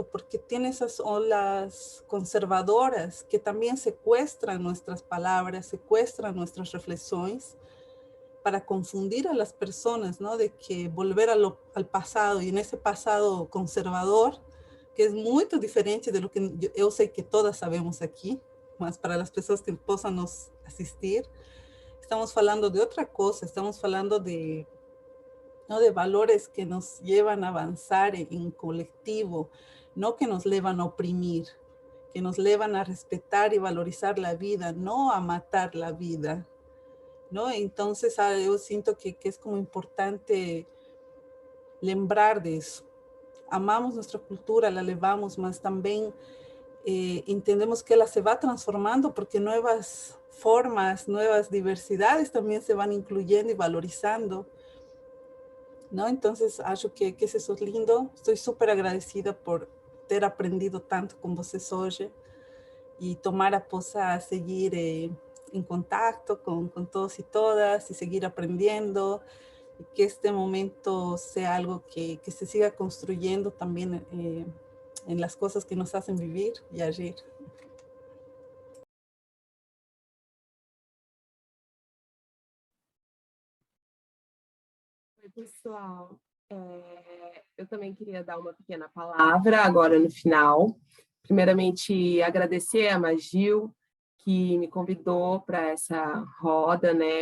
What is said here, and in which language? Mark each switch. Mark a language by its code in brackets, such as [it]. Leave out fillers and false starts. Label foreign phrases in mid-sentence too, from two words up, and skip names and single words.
[es] Porque tiene esas olas conservadoras que también secuestran nuestras palabras, secuestran nuestras reflexiones para confundir a las personas, ¿no? De que volver al pasado y en ese pasado conservador, que es muy diferente de lo que yo sé que todas sabemos aquí, [pt] mas para as pessoas que possam nos assistir, estamos falando de [es] outra coisa, estamos falando de, ¿no?, de valores que nos llevan a avanzar en colectivo, no que nos llevan a oprimir, que nos llevan a respetar y valorizar la vida, no a matar la vida, ¿no? Entonces, yo siento que es como importante lembrar de eso. Amamos nuestra cultura, la levamos, mas también entendemos que ela se va transformando porque nuevas formas, nuevas diversidades también se van incluyendo y valorizando, ¿no? Entonces, [pt] acho que isso é lindo. Estou super agradecida por ter aprendido tanto com vocês hoje e tomara possa seguir em contato com todos e todas e seguir aprendendo [es] y que este momento sea algo que se siga construyendo también en las cosas que nos hacen vivir y agir. [pt] Oi, pessoal. Eu também queria dar uma pequena palavra agora no final. Primeiramente, agradecer a Magil, que me convidou para essa roda, né?